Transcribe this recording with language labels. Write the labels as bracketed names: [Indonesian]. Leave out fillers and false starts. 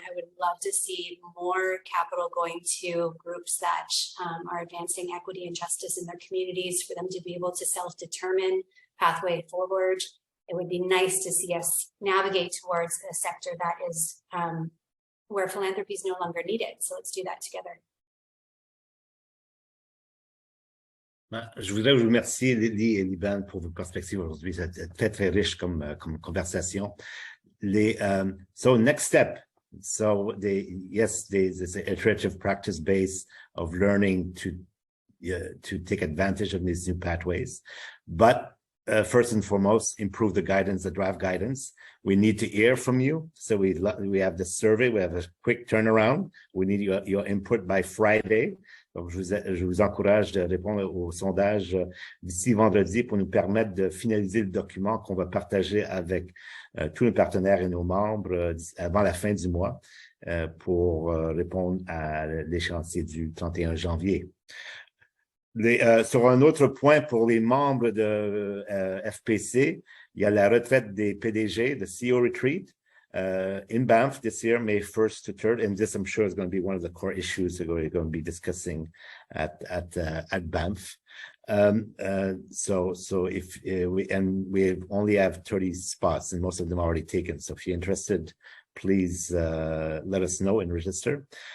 [English] I would love to see more capital going to groups that are advancing equity and justice in their communities, for them to be able to self-determine pathway forward. It would be nice to see us navigate towards a sector that is where philanthropy is no longer needed. So let's do that together. [French] Je voudrais vous remercier, Lily et Liban, pour vos perspectives aujourd'hui. C'est très, très riche comme conversation. [English] So next step. So there's this iterative practice base of learning to take advantage of these new pathways. But first and foremost, improve the guidance, the draft guidance. We need to hear from you. So we have the survey. We have a quick turnaround. We need your input by Friday. [French] Donc, je vous encourage de répondre au sondage d'ici vendredi pour nous permettre de finaliser le document qu'on va partager avec tous nos partenaires et nos membres avant la fin du mois pour répondre à l'échéancier du 31 janvier. Sur un autre point pour les membres de FPC, il y a la retraite des PDG, le CEO Retreat. [English] in Banff this year, May 1st to 3rd, and this I'm sure is going to be one of the core issues that we're going to be discussing at Banff. So if we only have 30 spots, and most of them are already taken. So if you're interested, please let us know and register.